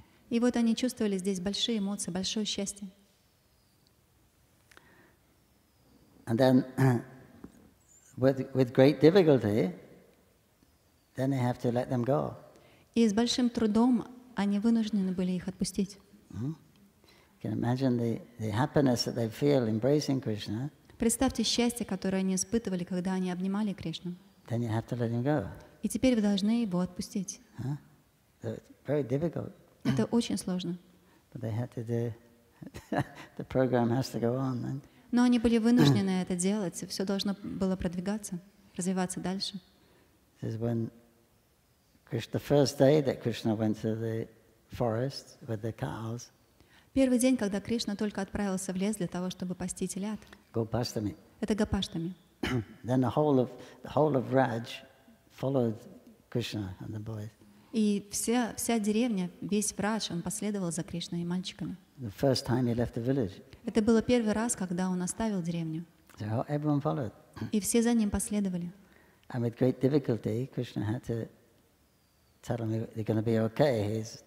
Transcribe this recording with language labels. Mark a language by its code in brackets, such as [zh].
[ru] И вот они чувствовали здесь большие эмоции, большое счастье. [en] And then, with great difficulty, then they have to let them go. [ru] И с большим трудом они вынуждены были их отпустить. [en] You can imagine the happiness that they feel embracing Krishna. [ru] Представьте счастье, которое они испытывали, когда они обнимали Кришну. [en] Then you have to let him go. [ru] И теперь вы должны его отпустить. [en] So it's very difficult. [ru] Это очень сложно. [en] But they had to do. The program has to go on. Then. [ru] Но они были вынуждены это делать, и все должно было продвигаться, развиваться дальше. [en] This is when the first day that Krishna went to the forest with the cows. [ru] Первый день, когда Кришна только отправился в лес для того, чтобы пасти телят. [en] Gopashtami. [ru] Это Гопаштами. [en] Then the whole of Raj followed Krishna and the boys. [ru] И вся деревня, весь Врадж, он последовал за Кришной и мальчиками. [en] The first time he left the village. [ru] Это было первый раз, когда он оставил деревню. [en] So everyone followed. [ru] И все за ним последовали. [en] And with great difficulty, Krishna had to tell them they're going to be okay.